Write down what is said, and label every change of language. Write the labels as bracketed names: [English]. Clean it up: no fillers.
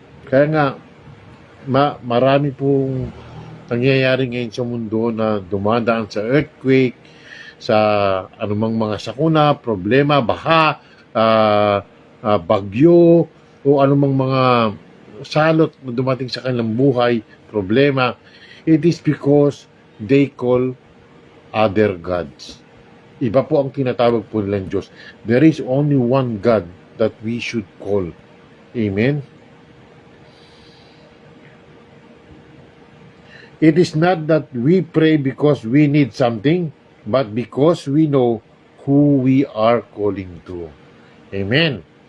[Filipino] Kaya nga, marami pong nangyayari ngayon sa mundo na dumadaan sa earthquake, sa anumang mga sakuna, problema, baha, bagyo, o anumang mga salot na dumating sa kanilang buhay, problema. [English] It is because they call other gods. [Filipino] Iba po ang tinatawag po nilang Diyos. [English] There is only one God that we should call. Amen? It is not that we pray because we need something, but because we know who we are calling to. Amen.